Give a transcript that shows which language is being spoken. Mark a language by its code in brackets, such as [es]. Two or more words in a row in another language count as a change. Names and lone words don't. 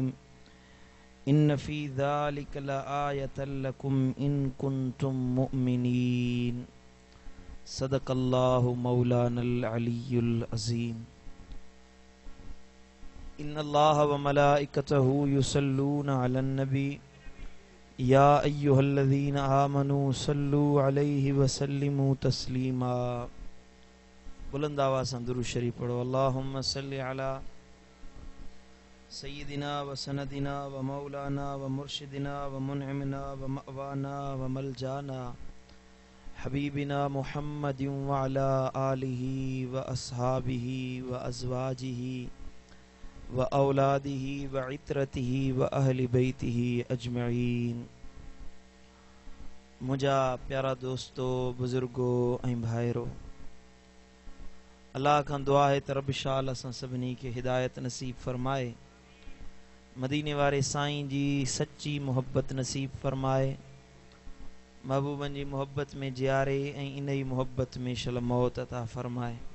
[ar] إن في ذلك لآية لكم إن كنتم مؤمنين. صدق الله مولانا العلي العظيم. إن الله وملائكته يصلون على النبي يا أيها الذين آمنوا صلوا عليه وسلموا تسليما. [ur] بلند آواز سے درود شریف پڑھو. [ar] اللهم صل على سيدنا وسندنا ومولانا ومرشدنا ومنعمنا ومأوانا وملجانا حبيبنا محمد وعلى آله وأصحابه وأزواجه وأولاده وعترته وأهل بيته أجمعين. [sd] मुझा प्यारा दोस्तों, बुजुर्गो ऐं भाइरो, अल्लाह खां दुआ है त रब शाल असां सभिनी खे हिदायत नसीब फरमाए, मदीने वारे साईं जी सच्ची मोहब्बत नसीब फरमाए, महबूबन जी मोहब्बत में जियारे ऐं इन ई मोहब्बत में शल मौत अता फरमाए।